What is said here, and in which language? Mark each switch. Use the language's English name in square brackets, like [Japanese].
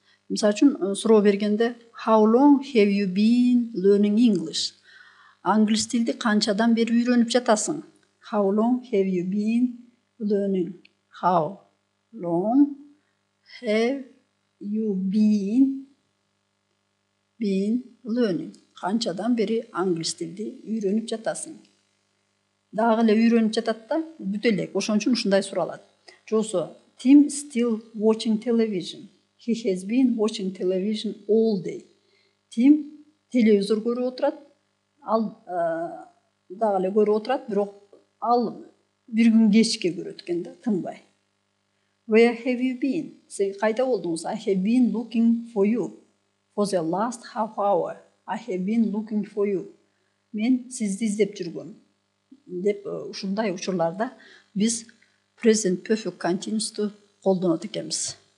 [Kyrgyz] Мисалы үчүн суроо бергенде [English] how long have you been learning English? [Kyrgyz] Англис тилди канчадан бери үйрөнүп жатасың? [English] How long have you been learning? How long have you been learning? [Kyrgyz] Канчадан бери англис тилди үйрөнүп жатасың? Дагы эле үйрөнүп жатат да, бүтө элек. Ошон үчүн ушундай суралат. [English] Жосо Tim still watching television. He has been watching television all day. [Kyrgyz] Tim телевизор көрүп отурат. Ал дагы эле көрүп отурат, бирок ал бир күн кечке көрөт экен да, тынбай. [English] Where have you been? [Kyrgyz] Сен кайда болдуңуз? [English] I have been looking for you for the last half hour. I have been looking for you. [Kyrgyz] Мен сизди издеп жүргөм. Деп ушундай учурларда биз present perfect continuous'ты колдонот экенбиз.